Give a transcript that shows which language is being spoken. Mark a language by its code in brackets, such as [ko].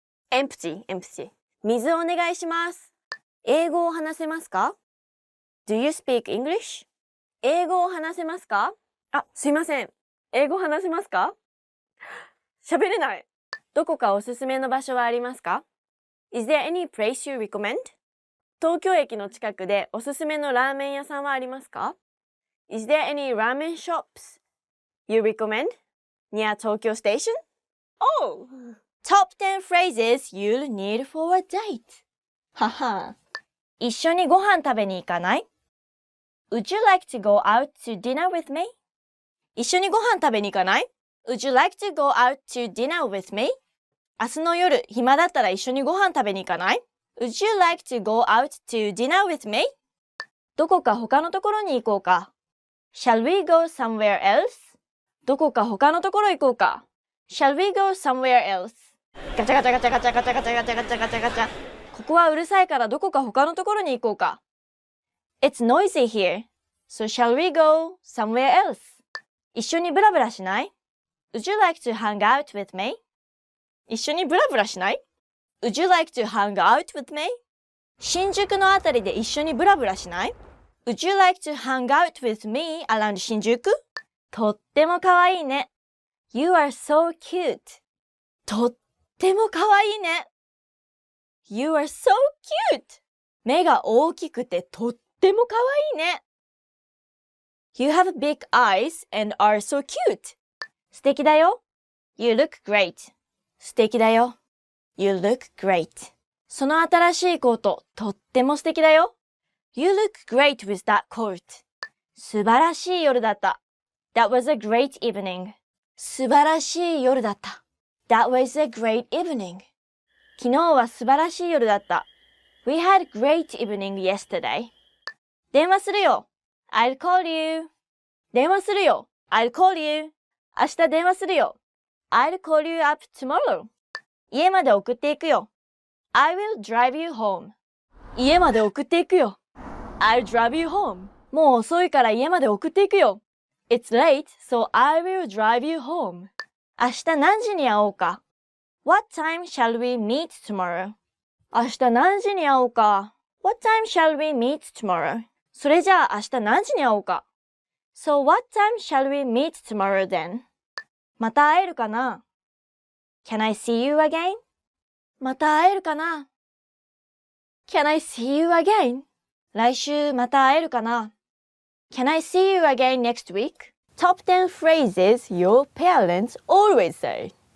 [ja] Empty. 水お願いします。英語を話せますか？ [en] Do you speak English? [ja] 英語を話せますか？あ、すいません。英語話せますか？喋れない。どこかおすすめの場所はありますか？ [en] Is there any place you recommend? [ja] 東京駅の近くでおすすめのラーメン屋さんはありますか？ [en] Is there any ramen shops you recommend near Tokyo Station? Oh! Top 10 phrases you'll need for a date. はは。 [ja] 一緒にご飯食べに行かない？ [en] Would you like to go out to dinner with me? [ja] 一緒にご飯食べに行かない？ [en] Would you like to go out to dinner with me? [ja] 明日の夜、暇だったら一緒にご飯食べに行かない？ [en] Would you like to go out to dinner with me? [ja] どこか他のところに行こうか。 [en] Shall we go somewhere else? [ja] どこか他のところ行こうか。 [en] Shall we go somewhere else? ガチャガチャガチャガチャガチャガチャガチャガチャガチャガチャ。 [ja] ここはうるさいからどこか他のところに行こうか。 [en] It's noisy here. So shall we go somewhere else? [ja] 一緒にブラブラしない？ [en] Would you like to hang out with me? [ja] 一緒にブラブラしない？ [en] Would you like to hang out with me? [ja] 新宿のあたりで一緒にブラブラしない？ [en] Would you like to hang out with me around 新宿？ [ja] とってもかわいいね。 [en] You are so cute. [ja] とってもかわいいね。 [en] You are so cute. [ja] 目が大きくてとってもかわいいね。 [en] You have big eyes and are so cute. [ja] 素敵だよ。 [en] You look great. [ja] 素敵だよ。 [en] You look great. [ja] その新しいコート、とっても素敵だよ。 [en] You look great with that coat. [ja] 素晴らしい夜だった。 [en] That was a great evening. [ja] 素晴らしい夜だった。 [en] That was a great evening. [ja] 昨日は素晴らしい夜だった。 [en] We had great evening yesterday. [ja] 電話するよ。 [en] I'll call you. [ja] 電話するよ。I'll call you. 明日電話するよ。 [en] I'll call you up tomorrow. [ja] 家まで送っていくよ。 [en] I will drive you home. [ja] 家まで送っていくよ。 [en] I'll drive you home. [ja] もう遅いから家まで送っていくよ。 [en] It's late, so I will drive you home. [ja] 明日何時に会おうか。 [en] What time shall we meet tomorrow? [ja] 明日何時に会おうか。 [en] What time shall we meet tomorrow? [ja] それじゃあ明日何時に会おうか。 [en] So what time shall we meet tomorrow then? [ja] また会えるかな。 [en] Can I see you again? [ja] また会えるかな。 [en] Can I see you again? [ja] 来週また会えるかな。 [en] Can I see you again next week? Top 10 phrases your parents always say.